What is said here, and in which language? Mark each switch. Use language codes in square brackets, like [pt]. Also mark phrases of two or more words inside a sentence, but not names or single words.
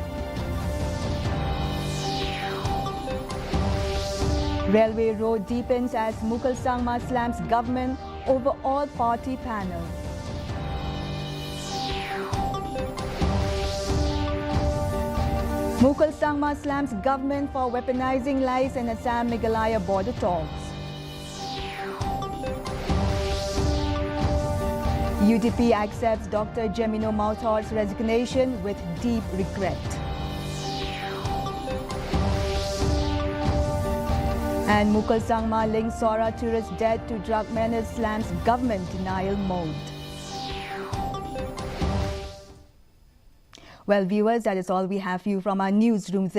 [en] Railway road deepens as Mukul Sangma slams government over all party panel. Mukul Sangma slams government for weaponizing lies in Assam Meghalaya border talks. UDP accepts Dr. Jemino Mauthor's resignation with deep regret. And Mukul Sangma links Sora tourist death to drug menace slams government denial mode. Well, viewers, that is all we have for you from our newsroom this evening.